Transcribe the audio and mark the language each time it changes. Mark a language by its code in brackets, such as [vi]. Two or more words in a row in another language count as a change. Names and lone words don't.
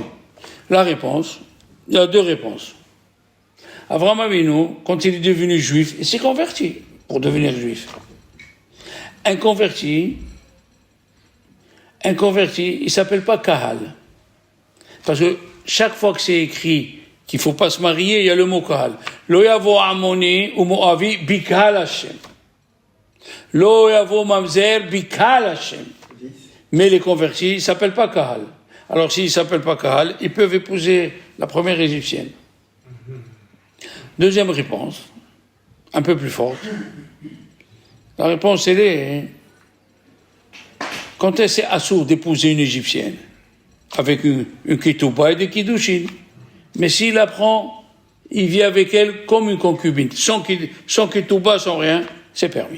[fr] La réponse, il y a 2 réponses. Avraham Avinu, quand il est devenu juif, il s'est converti pour devenir juif. Un converti, il ne s'appelle pas Kahal. Parce que chaque fois que c'est écrit qu'il ne faut pas se marier, il y a le mot Kahal. [he] לא יבא עמוני ו מואבי בקהל השם. לא יבא ממזר בקהל השם. [fr] Mais les convertis, ils ne s'appellent pas Kahal. Alors s'ils ne s'appellent pas Kahal, ils peuvent épouser la première égyptienne. Deuxième réponse, un peu plus forte. La réponse, elle est, quand c'est assourd d'épouser une égyptienne, avec une ketouba et des kiddushin, mais s'il la prend, il vit avec elle comme une concubine, sans ketouba, sans rien, c'est permis.